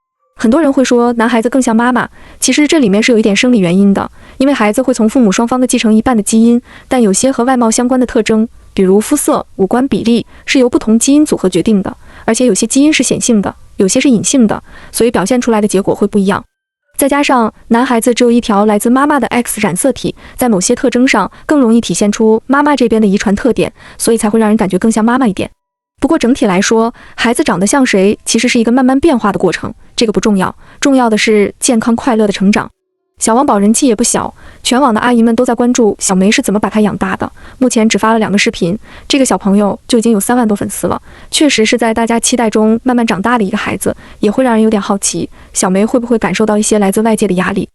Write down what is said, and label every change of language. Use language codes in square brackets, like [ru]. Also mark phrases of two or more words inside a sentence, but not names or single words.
[zh] 很多人會說男孩子更像媽媽，其實這裡面是有一點生理原因的，因為孩子會從父母雙方的繼承一半的基因，但有些和外貌相關的特徵，比如膚色、五官比例，是由不同基因組合決定的，而且有些基因是顯性的，有些是隱性的，所以表現出來的結果會不一樣。再加上男孩子只有一條來自媽媽的 X 染色體，在某些特徵上更容易体現出媽媽這邊的遺傳特點，所以才會讓人感覺更像媽媽一點。不過整體來說，孩子長得像誰其實是一個慢慢變化的過程，這個不重要，重要的是健康快樂的成長。小汪寶人氣也不小，全網的阿姨們都在關注小梅是怎麼把她養大的。目前只發了2個視頻，這個小朋友就已經有3萬多粉絲了，確實是在大家期待中慢慢長大的一個孩子，也會讓人有點好奇，小梅會不会感受到一些來自外界的壓力。